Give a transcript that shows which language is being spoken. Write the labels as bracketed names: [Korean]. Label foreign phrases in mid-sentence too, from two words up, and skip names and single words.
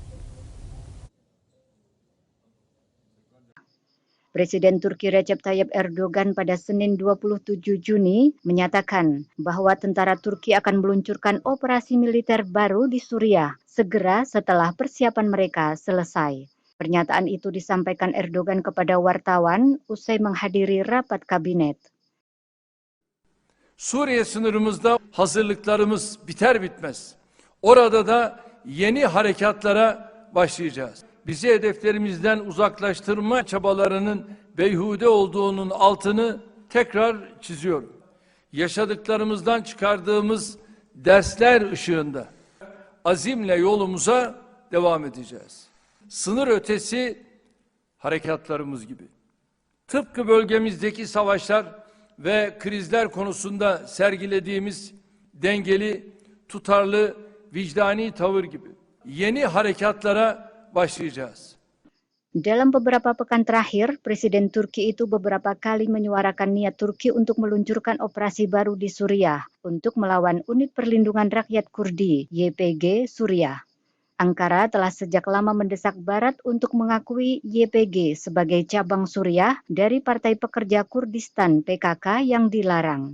[Indonesian] Presiden Turki Recep Tayyip Erdogan pada Senin 27 Juni menyatakan bahwa tentara Turki akan meluncurkan operasi militer baru di Suriah segera setelah persiapan mereka selesai. Pernyataan itu disampaikan Erdogan kepada wartawan usai menghadiri rapat kabinet. [Turkish] Suriye sınırımızda hazırlıklarımız biter bitmez. Orada da yeni harekatlara başlayacağız. Bizi hedeflerimizden uzaklaştırma çabalarının beyhude olduğunun altını tekrar çiziyorum. Yaşadıklarımızdan çıkardığımız dersler ışığında azimle yolumuza devam edeceğiz. Sınır ötesi harekatlarımız gibi. Tıpkı bölgemizdeki savaşlar ve krizler konusunda sergilediğimiz dengeli, tutarlı, vicdani tavır gibi yeni harekatlara başlayacağız. [Indonesian] Dalam beberapa pekan terakhir, Presiden Turki itu beberapa kali menyuarakan niat Turki untuk meluncurkan operasi baru di Suriah untuk melawan Unit Perlindungan Rakyat Kurdi, YPG, Suriah. Ankara telah sejak lama mendesak Barat untuk mengakui YPG sebagai cabang Suriah dari Partai Pekerja Kurdistan PKK yang dilarang.